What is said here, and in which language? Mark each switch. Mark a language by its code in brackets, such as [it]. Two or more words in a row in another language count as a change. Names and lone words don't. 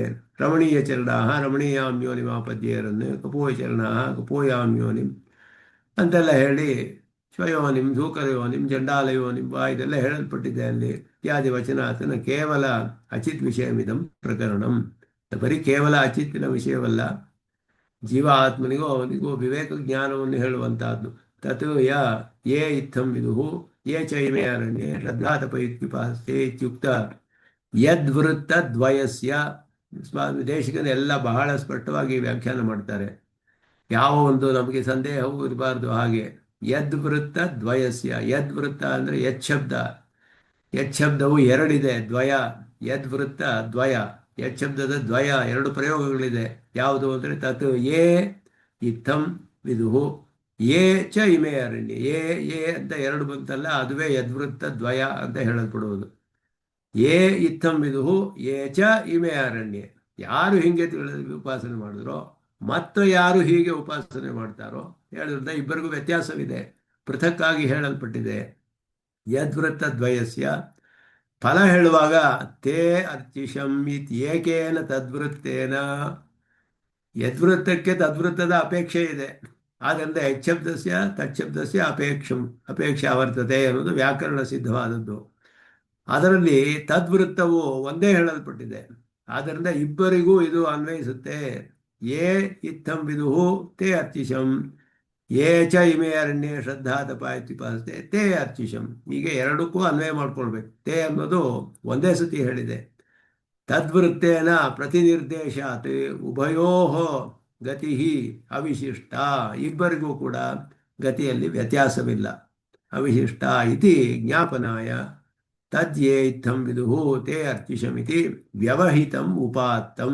[sa] ರಮಣೀಯ ಚರಣ ರಮಣೀಯಾಮ್ಯೋನಿಮಾಪದ್ಯೇರನ್ನು ಕಪೋಯ ಚರಣ ಕಪೋಯಾಮ್ಯೋನಿಂ [kn] ಅಂತೆಲ್ಲ ಹೇಳಿ [sa] ಶ್ವಯೋನಿಂ ಧೂಕರಯೋನಿಂ ಚಂಡಾಲಯೋನಿಂ [kn] ಇದೆಲ್ಲ ಹೇಳಲ್ಪಟ್ಟಿದೆ ಅಲ್ಲಿ. [sa] ಇತ್ಯಾದಿ ವಚನಾತನ ಕೇವಲ ಅಚಿತ್ ವಿಷಯಮಿದಂ ಪ್ರಕರಣಂ. [kn] ಬರೀ ಕೇವಲ ಅಚಿತ್ತಿನ ವಿಷಯವಲ್ಲ, ಜೀವ ಆತ್ಮನಿಗೂ ಅವನಿಗೂ ವಿವೇಕ ಜ್ಞಾನವನ್ನು ಹೇಳುವಂತಹದ್ದು. [sa] ತತ್ ಯೇ ಇತ್ತಂ ವಿದುಹು ಯೇ ಚೈಮೇ ಅರಣ್ಯೇ ಶ್ರದ್ಧಾತಪಯುಕ್ತಿಪಾಸ್ತೆ ಇತ್ಯುಕ್ತ ಯದ್ವೃತ್ತ ದ್ವಯಸ್ಯ. [kn] ಸ್ವಾಮಿ ದೇಶಿಕನ ಎಲ್ಲ ಬಹಳ ಸ್ಪಷ್ಟವಾಗಿ ವ್ಯಾಖ್ಯಾನ ಮಾಡ್ತಾರೆ. ಯಾವ ಒಂದು ನಮಗೆ ಸಂದೇಹವೂ ಇರಬಾರ್ದು. ಹಾಗೆ ಯದ್ವೃತ್ತ ದ್ವಯಸ್ಯ, ಯದ್ವೃತ್ತ ಅಂದರೆ ಯಚ್ಛಬ್ದ. ಯಚ್ಛಬ್ದವು ಎರಡಿದೆ, ದ್ವಯ. ಯದ್ವೃತ್ತ ದ್ವಯ, ಯಚ್ಛಬ್ದದ ದ್ವಯ ಎರಡು ಪ್ರಯೋಗಗಳಿದೆ. ಯಾವುದು ಅಂದರೆ [sa] ತತ್ ಯೇ ಇತ್ತಂ ವಿದುಹು ಯೇ ಚ ಇಮೆ ಅರಣ್ಯ. [kn] ಯೇ ಅಂತ ಎರಡು ಬಂತಲ್ಲ, ಅದುವೇ ಯದ್ವೃತ್ತ ದ್ವಯ ಅಂತ ಹೇಳಲ್ಪಡುವುದು. [sa] ಯೇ ಇತ್ತಂ ವಿದುಹು ಯೇ ಚ ಇಮೆ ಅರಣ್ಯ. [kn] ಯಾರು ಹೀಗೆ ಉಪಾಸನೆ ಮಾಡಿದ್ರೋ ಮತ್ತು ಯಾರು ಹೀಗೆ ಉಪಾಸನೆ ಮಾಡ್ತಾರೋ ಹೇಳಿದ್ರೆ ಇಬ್ಬರಿಗೂ ವ್ಯತ್ಯಾಸವಿದೆ, ಪೃಥಕ್ಕಾಗಿ ಹೇಳಲ್ಪಟ್ಟಿದೆ. [sa] ಯದ್ವೃತ್ತ ದ್ವಯಸ್ಯ [kn] ಫಲ ಹೇಳುವಾಗ [sa] ತೇ ಅರ್ಚಿಷಂ ಇತ್ ಏಕೇನ ತದ್ವೃತ್ತೇನ. [kn] ಯದ್ವೃತ್ತಕ್ಕೆ ತದ್ವೃತ್ತದ ಅಪೇಕ್ಷೆ ಇದೆ, ಆದ್ದರಿಂದ [sa] ಯಚ್ಛಬ್ದಸ್ಯ ತಚ್ಛಬ್ದಸ್ಯ ಅಪೇಕ್ಷಾ ವರ್ತತೆ [kn] ಅನ್ನೋದು ವ್ಯಾಕರಣ ಸಿದ್ಧವಾದದ್ದು. ಅದರಲ್ಲಿ ತದ್ವೃತ್ತವು ಒಂದೇ ಹೇಳಲ್ಪಟ್ಟಿದೆ, ಆದ್ದರಿಂದ ಇಬ್ಬರಿಗೂ ಇದು ಅನ್ವಯಿಸುತ್ತೆ. [sa] ಯೇ ಇತ್ತಂ ವಿದುಹು ತೇ ಅರ್ಚಿಷಂ ಯೇ ಚ ಇಮೆ ಅರಣ್ಯೇ ಶ್ರದ್ಧಾ ತಪಾಯತ್ಯುಪಾಸತೆ ತೇ ಅರ್ಚಿಷಂ. [kn] ಹೀಗೆ ಎರಡಕ್ಕೂ ಅನ್ವಯ ಮಾಡ್ಕೊಳ್ಬೇಕು. ತೇ ಅನ್ನೋದು ಒಂದೇ ಸತಿ ಹೇಳಿದೆ. [sa] ತದ್ವೃತ್ತೇನ ಪ್ರತಿನಿರ್ದೇಶಾತ್ ಉಭಯೋ ಗತಿ ಅವಿಶಿಷ್ಟ. [kn] ಇಬ್ಬರಿಗೂ ಕೂಡ ಗತಿಯಲ್ಲಿ ವ್ಯತ್ಯಾಸವಿಲ್ಲ, [sa] ಅವಿಶಿಷ್ಟ ಇತಿ ಜ್ಞಾಪನಾಯ ತದ್ಯೇ ಇತ್ತಂ ವಿದುಹು ತೇ ಅರ್ಚಿಷಮಿತಿ ವ್ಯವಹಿತಂ ಉಪಾತ್ತಂ.